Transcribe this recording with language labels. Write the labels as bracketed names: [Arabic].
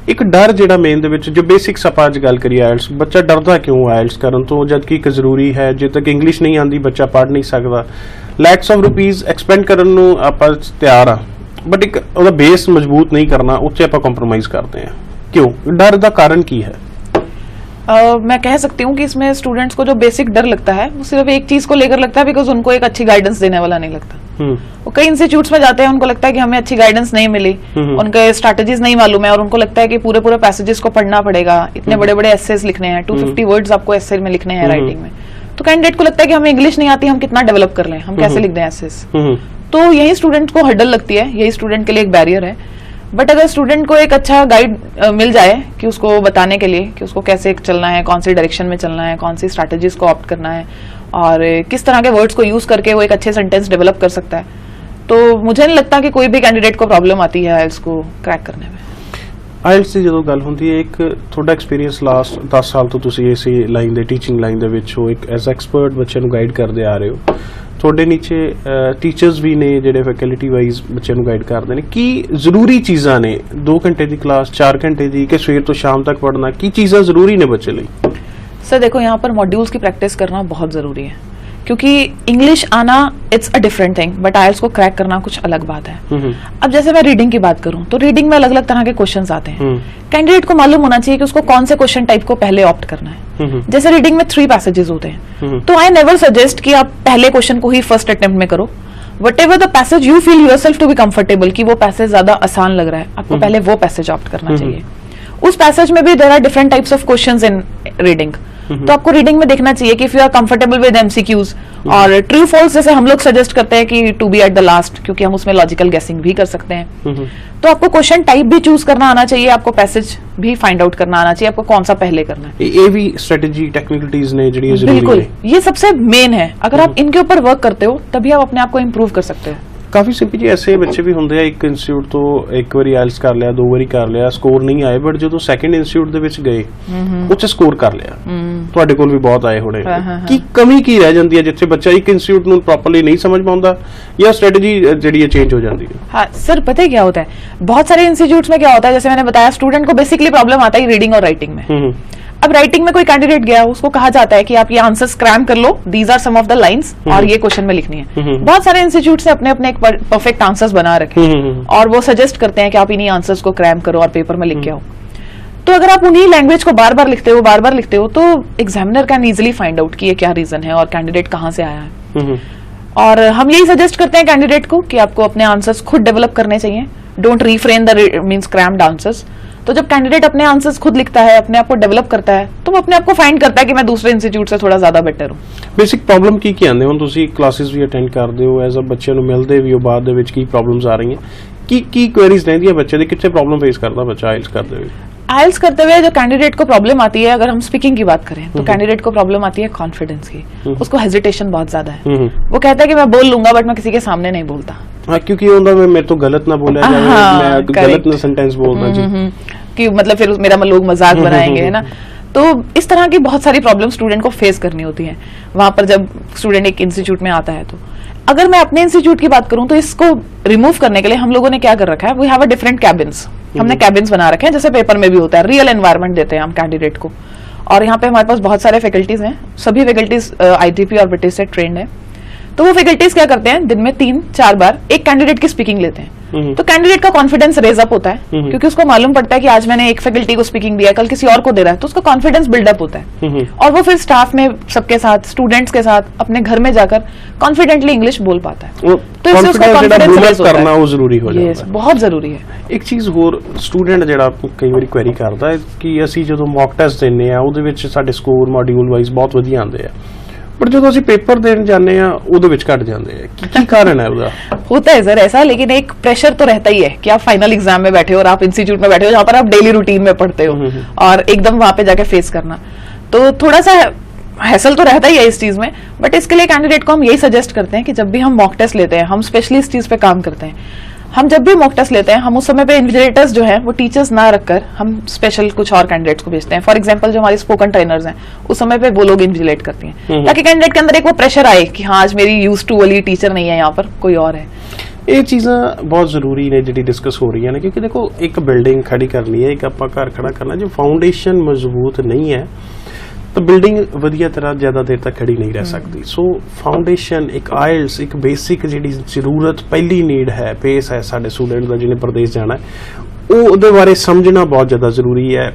[Punjabi] ਇੱਕ ਡਰ ਜਿਹੜਾ ਮੇਨ ਦੇ ਵਿੱਚ, ਜੋ ਬੇਸਿਕਸ ਆਪਾਂ ਅੱਜ ਗੱਲ ਕਰੀਏ ਆਇਲਸ, ਬੱਚਾ ਡਰਦਾ ਕਿਉਂ ਆਇਲਸ ਕਰਨ ਤੋਂ, ਜਦ ਕਿ ਇੱਕ ਜ਼ਰੂਰੀ ਹੈ। ਜੇ ਤੱਕ ਇੰਗਲਿਸ਼ ਨਹੀਂ ਆਉਂਦੀ ਬੱਚਾ ਪੜ੍ਹ ਨਹੀਂ ਸਕਦਾ। [English] lakhs of rupees [Punjabi] ਐਕਸਪੈਂਡ ਕਰਨ ਨੂੰ ਆਪਾਂ ਤਿਆਰ ਆ, ਬਟ ਇੱਕ ਉਹਦਾ ਬੇਸ ਮਜ਼ਬੂਤ ਨਹੀਂ ਕਰਨਾ, ਉੱਥੇ ਆਪਾਂ ਕੰਪਰੋਮਾइज ਕਰਦੇ ਹਾਂ। [Hindi] क्यों? डर का कारण की है? मैं कह सकती हूँ कि इसमें स्टूडेंट्स को जो बेसिक डर लगता है वो सिर्फ एक चीज को लेकर लगता है, बिकॉज उनको एक अच्छी गाइडेंस देने वाला नहीं लगता। वो कई इंस्टीट्यूट्स में जाते हैं, उनको लगता है कि हमें अच्छी गाइडेंस नहीं मिली, उनके स्ट्रैटेजीज नहीं मालूम है, और उनको लगता है कि पूरे पैसेजेस को पढ़ना पड़ेगा, इतने बड़े बड़े एसेज लिखने हैं, 250 वर्ड्स आपको एसे में लिखने हैं राइटिंग में। तो कैंडिडेट को लगता है कि हमें इंग्लिश नहीं आती, हम कितना डेवलप कर लें, हम कैसे लिख दें एसेज। तो यही स्टूडेंट को हर्डल लगती है, यही स्टूडेंट के लिए एक बैरियर है। बट अगर स्टूडेंट को एक अच्छा गाइड मिल जाए कि उसको बताने के लिए कि उसको कैसे चलना है, कौन सी डायरेक्शन में चलना है, कौन सी स्ट्रैटेजीज को ऑप्ट करना है, और किस तरह के वर्ड्स को यूज करके वो एक अच्छे सेंटेंस डेवलप कर सकता है, तो मुझे नहीं लगता कि कोई भी कैंडिडेट को प्रॉब्लम आती है आइल्स को क्रैक करने में। [Punjabi] ਆਇਲਸ ਦੀ ਜਦੋਂ ਗੱਲ ਹੁੰਦੀ ਹੈ, ਇੱਕ ਤੁਹਾਡਾ ਐਕਸਪੀਰੀਅੰਸ ਲਾਸਟ 10 ਸਾਲ ਤੋਂ ਤੁਸੀਂ ਇਸੇ ਲਾਈਨ ਦੇ, ਟੀਚਿੰਗ ਲਾਈਨ ਦੇ ਵਿੱਚ ਹੋ, ਇੱਕ ਐਜ਼ ਐਕਸਪਰਟ ਬੱਚਿਆਂ ਨੂੰ ਗਾਈਡ ਕਰਦੇ ਆ ਰਹੇ ਹੋ। ਤੁਹਾਡੇ ਨੀਚੇ ਟੀਚਰਸ ਵੀ ਨੇ ਜਿਹੜੇ ਫੈਕਲਟੀ ਵਾਈਜ਼ ਬੱਚਿਆਂ ਨੂੰ ਗਾਈਡ ਕਰਦੇ ਨੇ। ਕੀ ਜ਼ਰੂਰੀ ਚੀਜ਼ਾਂ ਨੇ 2 ਘੰਟੇ ਦੀ ਕਲਾਸ, 4 ਘੰਟੇ ਦੀ, ਕਿ ਸਵੇਰ ਤੋਂ ਸ਼ਾਮ ਤੱਕ ਪੜ੍ਹਨਾ, ਕੀ ਚੀਜ਼ਾਂ ਜ਼ਰੂਰੀ ਨੇ ਬੱਚੇ ਲਈ? [Hindi] सर देखो, यहाँ पर मॉड्यूल्स की प्रैक्टिस करना बहुत जरूरी है, क्योंकि इंग्लिश आना [English] it's a different thing, [Hindi] but आइल्स को क्रैक करना कुछ अलग बात है। अब जैसे मैं रीडिंग की बात करूं तो रीडिंग में अलग अलग तरह के क्वेश्चंस आते हैं। कैंडिडेट को मालूम होना चाहिए कि उसको कौन से क्वेश्चन टाइप को पहले ऑप्ट करना है। जैसे रीडिंग में 3 पैसेजेस होते हैं, तो [English] I never suggest [Hindi] कि आप पहले क्वेश्चन को ही फर्स्ट अटेम्प्ट में करो। [English] whatever the passage you feel yourself to be comfortable, [Hindi] कि वो पैसेज ज्यादा आसान लग रहा है, आपको पहले वो पैसेज ऑप्ट करना चाहिए। उस पैसेज में भी [English] there are different types of questions in reading, [Hindi] तो आपको रीडिंग में देखना चाहिए कि [English] if you are comfortable with MCQs [Hindi] और ट्रू फॉल्स, जैसे हम लोग सजेस्ट करते हैं कि [English] to be at the last, [Hindi] क्योंकि हम उसमें लॉजिकल गेसिंग भी कर सकते हैं। तो आपको क्वेश्चन टाइप भी चूज करना आना चाहिए, आपको पैसेज भी फाइंड आउट करना आना चाहिए, आपको कौन सा पहले करना है। ये भी स्ट्रेटजी टेक्निकलिटीज ने जरिए जरूरी है। बिल्कुल, ये सबसे मेन है। अगर आप इनके ऊपर वर्क करते हो तभी आप अपने आप को इम्प्रूव कर सकते हो। [Punjabi] ਕਾਫੀ ਸਿੰਪਲ ਜੀ ਐਸੇ ਬੱਚੇ ਵੀ ਹੁੰਦੇ ਆ, ਇੱਕ ਇੰਸਟੀਚਿਊਟ ਤੋਂ ਇੱਕ ਵਾਰੀ ਆਇਲਸ ਕਰ ਲਿਆ, 2 ਵਾਰੀ ਕਰ ਲਿਆ, ਸਕੋਰ ਨਹੀਂ ਆਏ, ਬਟ ਜਦੋਂ ਸੈਕੰਡ ਇੰਸਟੀਚਿਊਟ ਦੇ ਵਿੱਚ ਗਏ ਉੱਥੇ ਸਕੋਰ ਕਰ ਲਿਆ। ਤੁਹਾਡੇ ਕੋਲ ਵੀ ਬਹੁਤ ਆਏ ਹੋਣੇ। ਕੀ ਕਮੀ ਕੀ ਰਹਿ ਜਾਂਦੀ ਹੈ ਜਿੱਥੇ ਬੱਚਾ ਇੱਕ ਇੰਸਟੀਚਿਊਟ ਨੂੰ ਪ੍ਰੋਪਰਲੀ ਨਹੀਂ ਸਮਝ ਪਾਉਂਦਾ, ਜਾਂ स्ट्रेटजी ਜਿਹੜੀ ਹੈ [Hindi] चेंज हो जाती है? हाँ सर, पता है क्या होता है, बहुत सारे इंस्टीट्यूट्स में क्या होता है, जैसे मैंने बताया, स्टूडेंट को बेसिकली प्रॉब्लम आता है रीडिंग और राइटिंग में। अब राइटिंग में कोई कैंडिडेट गया, उसको कहा जाता है कि आप ये आंसर्स क्रैम कर लो, [English] these are some of the lines, [Hindi] और ये क्वेश्चन में लिखनी है। बहुत सारे इंस्टीट्यूट से अपने अपने एक परफेक्ट आंसर्स बना रखे हैं, और वो सजेस्ट करते हैं कि आप इन्हीं आंसर्स को क्रैम करो और पेपर में लिख के आओ। तो अगर आप उन्हीं लैंग्वेज को बार बार लिखते हो तो [English] examiner can easily find out [Hindi] कि ये क्या रीजन है और कैंडिडेट कहाँ से आया है। और हम यही सजेस्ट करते हैं कैंडिडेट को कि आपको अपने आंसर्स खुद डेवलप करने चाहिए, [English] Don't refrain the means crammed answers. [Hindi] तो जब कैंडिडेट अपने आंसर्स खुद लिखता है, अपने आप को डेवलप करता है, तो वो अपने आप को फाइंड करता है कि मैं दूसरे इंस्टीट्यूट से थोड़ा ज्यादा बेटर हूँ। [Punjabi] ਬੇਸਿਕ ਪ੍ਰੋਬਲਮ ਕੀ ਆਉਂਦੇ ਹੁਣ? ਤੁਸੀਂ ਕਲਾਸਿਸ ਵੀ ਅਟੈਂਡ ਕਰਦੇ ਹੋ, ਐਜ਼ ਅ ਬੱਚਿਆਂ ਨੂੰ ਮਿਲਦੇ ਵੀ ਹੋ, ਬਾਅਦ ਦੇ ਵਿੱਚ ਕੀ ਪ੍ਰੋਬਲਮਸ ਆ ਰਹੀਆਂ, ਕੀ ਕੁਐਰੀਜ਼ ਰਹਿੰਦੀਆਂ ਬੱਚੇ ਦੀ, ਕਿੱਥੇ ਪ੍ਰੋਬਲਮ [Hindi] फेस करता बच्चा आइल्स करते हुए? आइल्स करते हुए जो कैंडिडेट को प्रॉब्लम आती है, अगर हम स्पीकिंग की बात करें तो कैंडिडेट को प्रॉब्लम आती है कॉन्फिडेंस की। उसको हेजिटेशन बहुत ज्यादा है, वो कहता है कि मैं बोल लूंगा बट मैं किसी के सामने नहीं बोलता। हाँ, क्योंकि मेरे तो गलत ना बोला जाए, मैं गलत ना सेंटेंस बोलना जी, कि मतलब फिर मेरा लोग मजाक बनाएंगे, है ना। तो इस तरह की बहुत सारी प्रॉब्लम स्टूडेंट को फेस करनी होती है वहां पर जब स्टूडेंट एक इंस्टीट्यूट में आता है। तो अगर मैं अपने इंस्टीट्यूट की बात करूं तो इसको रिमूव करने के लिए हम लोगों ने क्या कर रखा है, [English] We have a different cabins. [Hindi] हमने कैबिन्स बना रखे हैं, जैसे पेपर में भी होता है, रियल एनवायरनमेंट देते हैं हम कैंडिडेट को। और यहाँ पे हमारे पास बहुत सारे फैकल्टीज हैं, सभी फैकल्टीज ITP और ब्रिटिश से ट्रेंड है। तो वो फैकल्टीज क्या करते हैं, दिन में 3-4 बार एक कैंडिडेट की स्पीकिंग लेते हैं। तो कैंडिडेट का कॉन्फिडेंस रेज अप होता है, क्योंकि उसको मालूम पड़ता है कि आज मैंने एक फैकल्टी को स्पीकिंग दिया, कल किसी और को दे रहा है, तो उसका कॉन्फिडेंस बिल्डअप होता है और वो फिर स्टाफ में सबके साथ, स्टूडेंट्स के साथ, अपने घर में जाकर कॉन्फिडेंटली इंग्लिश बोल पाता है। तो इससे उसका कॉन्फिडेंस करना वो जरूरी हो जाता है, बहुत जरूरी है। [Punjabi] एक चीਜ਼ ਹੋਰ ਸਟੂਡੈਂਟ ਜਿਹੜਾ ਕਈ ਵਾਰੀ ਕੁਐਰੀ ਕਰਦਾ ਹੈ ਕਿ ਅਸੀਂ ਜਦੋਂ ਮੌਕ ਟੈਸਟ ਦਿੰਨੇ ਆ ਉਹਦੇ ਵਿੱਚ ਸਾਡੇ ਸਕੋਰ ਮੋਡਿਊਲ ਵਾਈਜ਼ ਬਹੁਤ ਵਧੀਆ ਆਉਂਦੇ ਆ, ਪਰ ਜਦੋਂ ਅਸੀਂ पेपर देने जाने आ ਉਹਦੇ ਵਿੱਚ ਘਟ ਜਾਂਦੇ ਆ। ਕੀ ਕਾਰਨ है ਉਹਦਾ? [Hindi] होता है सर ऐसा, लेकिन एक प्रेशर तो रहता ही है कि आप फाइनल एग्जाम में बैठे हो और आप इंस्टीट्यूट में बैठे हो जहाँ पर आप डेली रूटीन में पढ़ते हो और एकदम वहां पे जाके फेस करना, तो थोड़ा सा हैसल तो रहता ही है इस चीज में। बट इसके लिए कैंडिडेट को हम यही सजेस्ट करते हैं कि जब भी हम मॉक टेस्ट लेते हैं, हम स्पेशली इस चीज पे काम करते हैं, हम जब भी मॉक टेस्ट लेते हैं हम उस समय पे इन्विजिलेटर्स जो है वो टीचर्स ना रखकर हम स्पेशल कुछ और कैंडिडेट्स को भेजते हैं। [English] for example [Hindi] जो हमारी स्पोकन ट्रेनर्स हैं उस समय पे वो लोग इन्विजिलेट करती हैं, ताकि कैंडिडेट के अंदर एक वो प्रेशर आए कि हाँ आज मेरी यूज टू वाली टीचर नहीं है, यहाँ पर कोई और है। [Punjabi] ਇਹ ਚੀਜ਼ਾਂ ਬਹੁਤ ਜ਼ਰੂਰੀ ਨੇ ਜਿਹੜੀ ਡਿਸਕਸ ਹੋ ਰਹੀਆਂ ਨੇ, ਕਿਉਂਕਿ ਦੇਖੋ ਇੱਕ ਬਿਲਡਿੰਗ ਖੜੀ ਕਰਨੀ ਹੈ, ਇੱਕ ਆਪਾਂ ਘਰ ਖੜਾ ਕਰਨਾ, ਜੇ ਫਾਊਂਡੇਸ਼ਨ ਮਜ਼ਬੂਤ ਨਹੀਂ ਹੈ ਤਾਂ ਬਿਲਡਿੰਗ ਵਧੀਆ ਤਰ੍ਹਾਂ ਜ਼ਿਆਦਾ ਦੇਰ ਤੱਕ ਖੜੀ ਨਹੀਂ ਰਹਿ ਸਕਦੀ। ਸੋ ਫਾਊਂਡੇਸ਼ਨ, ਇੱਕ ਆਇਲਸ, ਇੱਕ ਬੇਸਿਕ ਜਿਹੜੀ ਜ਼ਰੂਰਤ, ਪਹਿਲੀ ਨੀਡ ਹੈ, ਪੇਸ ਹੈ ਸਾਡੇ ਸਟੂਡੈਂਟ ਦਾ ਜਿਹਨੇ ਪ੍ਰਦੇਸ਼ ਜਾਣਾ ਉਹ ਉਹਦੇ ਬਾਰੇ ਸਮਝਣਾ ਬਹੁਤ ਜ਼ਿਆਦਾ ਜ਼ਰੂਰੀ ਹੈ।